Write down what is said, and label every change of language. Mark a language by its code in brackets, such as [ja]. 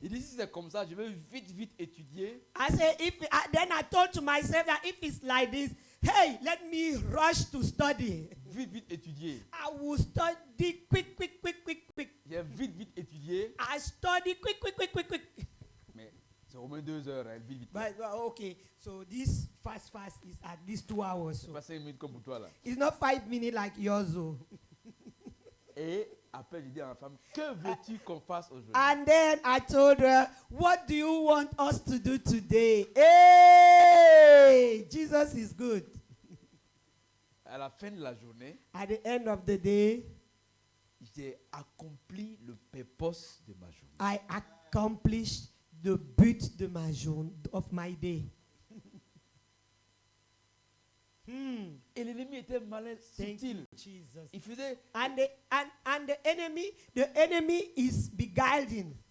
[fr] Il dit, si c'est comme ça, je vais vite étudier. [en] I said, then I thought to myself that if it's like this, hey, let me rush to study. [fr] Vite étudier. [en] I will study quick. [fr] J'ai vite étudié. [en] I study quick. [fr] Mais c'est au moins 2 heures, hein, vite. [en] But okay, so this fast is at least 2 hours. [fr] C'est [en] So [fr] pas 5 minutes comme pour toi là. [en] it's not 5 minutes like yours. Oh. [fr] Et après, je dis à ma femme, que veux-tu qu'on fasse aujourd'hui? [en] And then I told her, what do you want us to do today? Hey, Jesus is good. [fr] À la fin de la journée, [en] At the end of the day, [fr] j'ai accompli le purpose de ma journée. [en] I accomplished the [fr] but de ma journée, [en] of my day. [fr] Et l'ennemi était malin, [en] Thank [fr] subtil. [en] you, Jesus. [fr] Il faisait [en] And the enemy is beguiling.